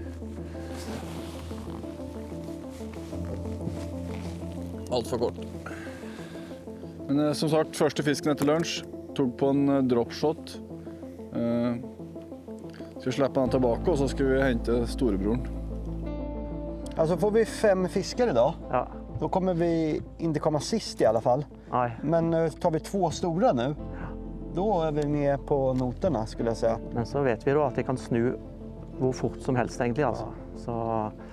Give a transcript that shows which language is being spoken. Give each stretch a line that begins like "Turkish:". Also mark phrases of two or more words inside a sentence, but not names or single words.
Norwegian: Alt for kort. Men som sagt, første fisken etter lunsj, tok på en dropshot. Skal vi slippe den tilbake, og så skal vi hente storebroren.
Swedish: Altså får vi 5 fiskar idag. Ja. Då kommer vi inte komma sist i alla fall. Nej. Men tar vi 2 stora nu, då är vi med på noterna skulle jag säga.
Norwegian: Men så vet vi då att det kan snu hvor fort som helst egentlig, altså.